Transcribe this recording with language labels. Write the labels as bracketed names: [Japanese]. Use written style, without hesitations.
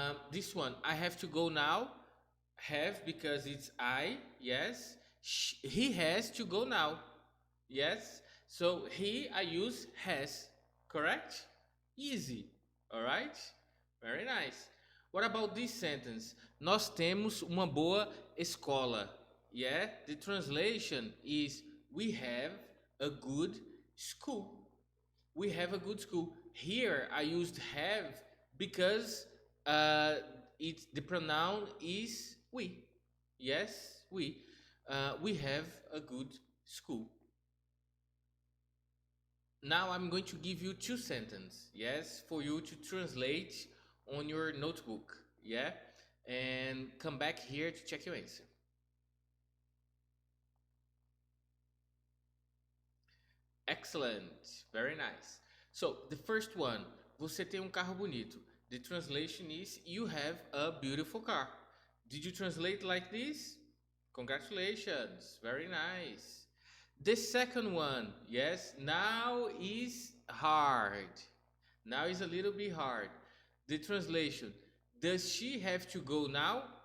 [English] This one, I have to go now. Have because it's I. Yes. He has to go now. Yes. So he, I use has. Correct? Easy. All right? Very nice. What about this sentence? [Portuguese] Nós temos uma boa escola. [English] Yeah, the translation is we have a good school. We have a good school. Here I used have because uh, the pronoun is we. Yes, we. We have a good school. Now I'm going to give you two sentences, yes, for you to translate on your notebook, yeah, and come back here to check your answer. Excellent, very nice. So the first one, [Portuguese] você tem carro bonito. [English] The translation is you have a beautiful car. Did you translate like this? Congratulations, very nice. The second one, yes, now is hard. Now is a little bit hard. The translation, does she have to go now?